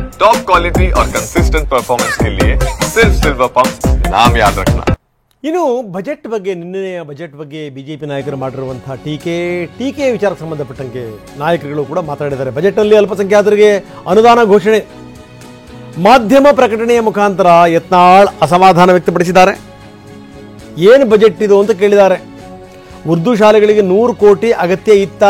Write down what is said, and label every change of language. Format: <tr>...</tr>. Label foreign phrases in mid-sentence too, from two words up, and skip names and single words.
<en>top quality</en> <hi>और</hi> <en>consistent performance</en> <hi>के लिए सिर्फ सिल्वर पंप नाम याद रखना।</hi> <kn>ಇನ್ನು ಬಜೆಟ್ ಬಗ್ಗೆ ನಿನ್ನೆಯ ಬಜೆಟ್ ಬಗ್ಗೆ ಬಿಜೆಪಿ ನಾಯಕರು ಮಾಡಿರುವಂತಹ ಟೀಕೆ ವಿಚಾರಕ್ಕೆ ಸಂಬಂಧಪಟ್ಟಂಗೆ ನಾಯಕರುಗಳು ಕೂಡ ಮಾತಾಡಿದ್ದಾರೆ. ಬಜೆಟ್ನಲ್ಲಿ ಅಲ್ಪಸಂಖ್ಯಾತರಿಗೆ ಅನುದಾನ ಘೋಷಣೆ, ಮಾಧ್ಯಮ ಪ್ರಕಟಣೆಯ ಮುಖಾಂತರ ಯತ್ನಾಳ್ ಅಸಮಾಧಾನ ವ್ಯಕ್ತಪಡಿಸಿದ್ದಾರೆ. ಏನು ಬಜೆಟ್ ಇದು ಅಂತ ಕೇಳಿದ್ದಾರೆ. ಉರ್ದು ಶಾಲೆಗಳಿಗೆ 100 ಕೋಟಿ ಅಗತ್ಯ ಇತ್ತಾ?</kn>